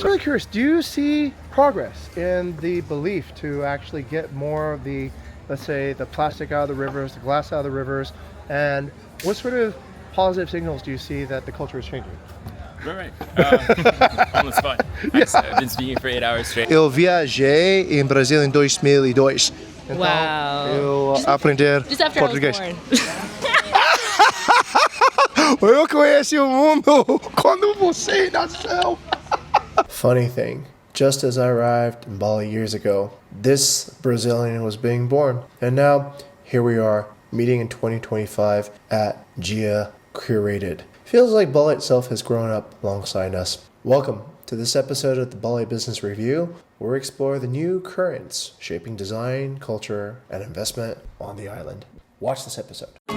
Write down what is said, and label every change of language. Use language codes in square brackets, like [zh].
[en] I'm really curious, do you see progress in the belief to actually get more of the, let's say, the plastic out of the rivers, the glass out of the rivers, and what sort of positive signals do you see that the culture is changing? Right. On the spot. Yes. I've been speaking for 8 hours straight. [pt] Eu viajei em Brasil em 2002. Então, eu aprender português. Eu conheci o mundo quando você nasceu. [en] Funny thing, just as I arrived in Bali years ago, this Brazilian was being born. And now, here we are, meeting in 2025 at Jia Curated. Feels like Bali itself has grown up alongside us. Welcome to this episode of the Bali Business Review, where we explore the new currents shaping design, culture, and investment on the island. Watch this episode.